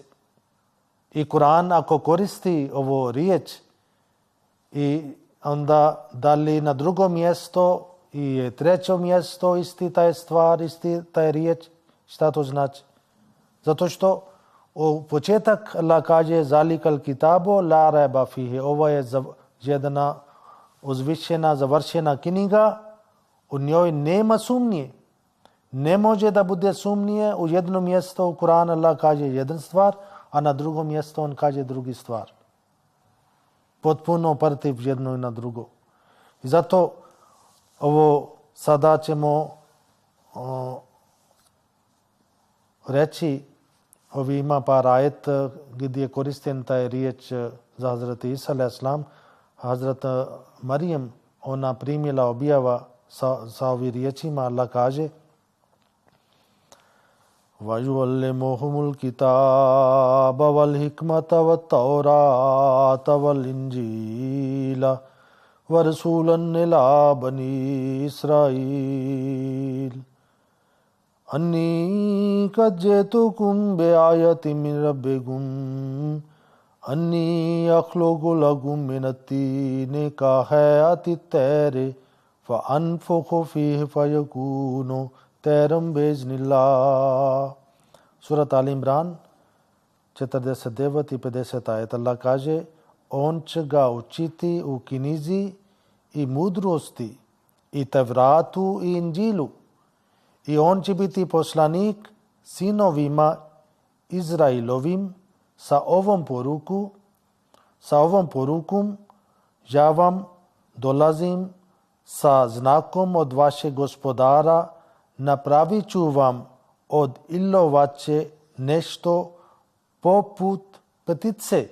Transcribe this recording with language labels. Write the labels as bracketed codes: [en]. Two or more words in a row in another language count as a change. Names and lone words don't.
[bs] I Kur'an ako koristi ovo riječ i onda da li na drugo mjesto i treće mjesto isti taj stvar, isti taj riječ, šta to znači? Zato što u početak Allah kaže [ar] ذلك الكتاب لا ريب فيه. [bs] Ovo je jedna uzvišena, završena knjiga, u njoj nema sumnje. Ne može da bude sumnje u jedno mjesto u Kur'anu Allah kaže jedan stvar, a na drugom mjestu on kaže drugi stvar. Potpuno protiv jedno i na drugo. I zato ovo sada ćemo reći, ovi ima par ajet gdje je koristen taj riječ za Hazrat Isa a.s. Hazrat Marijem, ona primila objava sa ovim riječima, Allah kaže [ar] وَيُعَلِّمُهُمُ الْكِتَابَ وَالْحِكْمَةَ وَالتَّوْرَاةَ وَالْإِنْجِيلَ وَرَسُولًا إِلَى بَنِي إِسْرَائِيلَ أَنِّي قَدْ جِئْتُكُمْ بِآيَةٍ مِّن رَبِّكُمْ أَنِّي أَخْلُقُ لَكُم مِّنَ الطِّينِ كَهَيْئَةِ الطَّيْرِ فَأَنفُخُ فِيهِ فَيَكُونُ طَيْرًا بِإِذْنِ اللَّهِ. [bs] Surat Al Imran 49 i 50 ajet. Allah kaže on će ga učiti u knjizi i mudrosti i Tevratu i Inđilu. I on će biti poslanik sinovima Izrailovim sa ovom porukom ja vam dolazim sa znakom od vašeg gospodara, napravit ću vam od ilovače nešto poput ptice.